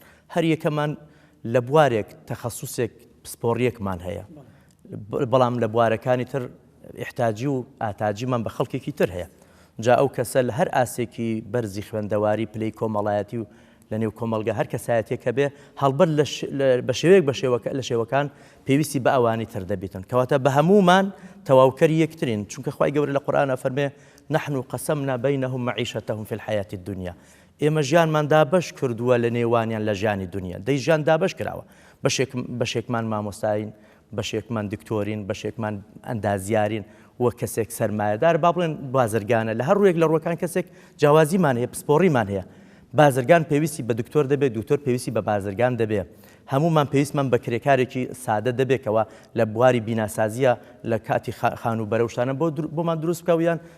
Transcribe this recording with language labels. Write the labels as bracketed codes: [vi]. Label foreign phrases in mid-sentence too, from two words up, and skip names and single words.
[ckb] هەر یەکەمان لە بوارێک تەخەسوسێک پسپۆڕیەکمان هەیە بەڵام لە بوارەکانی تر احتاجی و ئاتاجیمان بە خەڵکێکی تر هەیە جا ئەو کەسە لە هەر ئاسێکی بەرزی خوێندەواری پلەی کۆمەڵایەتی و لە نێو کۆمەلگا هەر کەسایەتێکە بێ هەڵبەت بە شێوەیەک لە شێوەکان پێویستی بە ئەوانی تر دەبێتن کەواتە بە هەمومان تەواوکەری یەکترین چونکە خوای گەورە لە قورئانە فەرمێ [ar] نحن قسمنا بينهم معيشتهم في الحياة الدنيا [ckb] ئێمە ژیانمان دابەش کردووە لە نێوانیان لە ژیانی دنیا دەی ژیان دابەش کراوە بەشێکمان مامۆستاین بەشێکمان دکتۆرین بەشێکمان ئەندازیارین وە کەسێک سەرمایەدار با بڵێن بازرگانە لە هەر ڕوویەک لە ڕووەکان کەسێک جیاوازیمان هەیە پسپۆڕیمان هەیە بازرگان پێویستی بە دکتۆر دەبێت دکتۆر پێویستی بە بازرگان دەبێت هەمومان پێویستمان بە کرێکارێکی سادە دەبێتەوە لە بواری بیناسازیە لە کاتی خان و بەرەوشانە بۆمان دروست بکەویان